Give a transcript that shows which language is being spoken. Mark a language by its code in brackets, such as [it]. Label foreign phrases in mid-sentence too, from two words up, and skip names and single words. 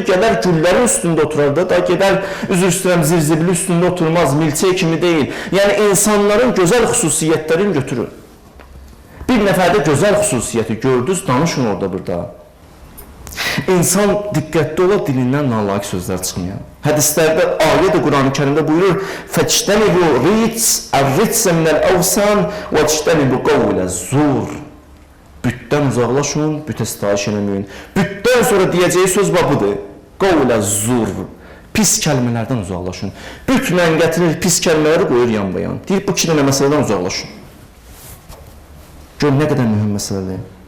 [az] Gələr güllərin üstündə oturar da, gedər üzr istəyirəm zirzibili üstündə oturmaz, milçək kimi deyil. Yəni insanların gözəl xüsusiyyətlərini götürür. Bir nəfərdə gözəl xüsusiyyəti gördünüz, danışın orada burada. İnsan diqqətli ola, dilindən nalayiq sözlər çıxmayan. Hədislərdə, ayədə Quran-ı Kərimdə buyurur, [ar] فَاجْتَنِبُوا الرِّجْسَ مِنَ الْأَوْسَانِ وَاجْتَنِبُوا قَوْلَ الزُّورِ [az] Bütdən uzaqlaşın, bütə sitayiş eləməyin. Bütdən sonra deyəcəyi söz budur. [ar] قول الزور. [az] Pis kəlmələrdən uzaqlaşın. Bütlə gətirir, pis kəlmələri qoyur yan-bayan. Deyir, bu 2 dənə məsələdən uzaqlaşın. Gör, nə qədər mühüm məsələdir.